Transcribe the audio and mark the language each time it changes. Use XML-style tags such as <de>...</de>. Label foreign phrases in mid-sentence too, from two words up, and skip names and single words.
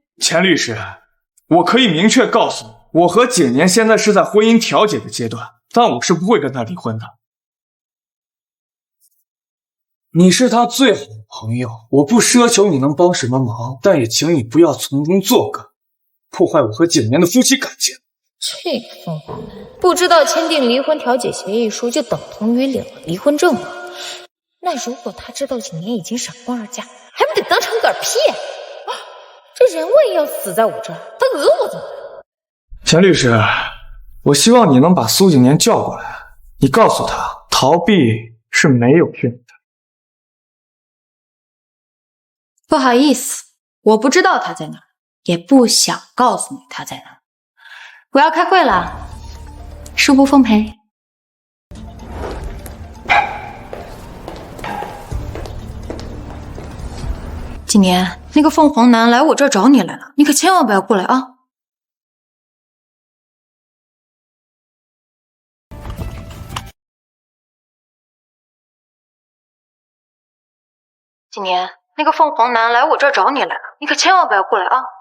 <zh>錢律師，我可以明確告訴你，我和景年現在是在婚姻調解的階段，但我是不會跟他離婚的。你是他最好的朋友，我不奢求你能幫什麼忙，但也請你不要從中作梗，破壞我和景年的夫妻感情。這個鳳凰男不知道簽訂離婚調解協議書就等同於領了離婚證嗎？那如果他知道景年已經閃婚而嫁，還不得當場嗝屁？這人我也要死在我這兒，他訛我怎麼辦？錢律師，我希望你能把蘇景年叫過來，你告訴他，逃避是沒有用的。不好意思，我不知道他在哪兒，也不想告訴你他在哪兒。我要開會了，恕不奉陪。景年，那個鳳凰男來我這兒找你來了，你可千萬不要過來啊！景年，那個鳳凰男來我這兒找你來了，你可千萬不要過來啊！</zh>